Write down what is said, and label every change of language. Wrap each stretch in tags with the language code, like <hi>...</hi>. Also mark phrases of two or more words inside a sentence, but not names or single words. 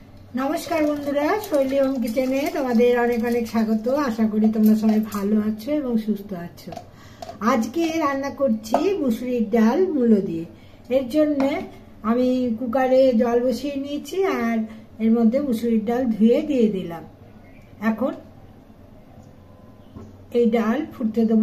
<bn>নমস্কার বন্ধুরা শৈলী হোম কিচেনে তোমাদের অনেক অনেক স্বাগত। আশা করি তোমরা সবাই ভালো আছো এবং সুস্থ আছো। আজকে রান্না করছি মুসুরির ডাল মুলো দিয়ে। এর জন্য আমি কুকারে জল বসিয়ে निয়েছি আর এর মধ্যে মুসুরির ডাল ধুয়ে দিয়ে দিলাম। এখন এই ডাল ফুটতে দেব।</bn>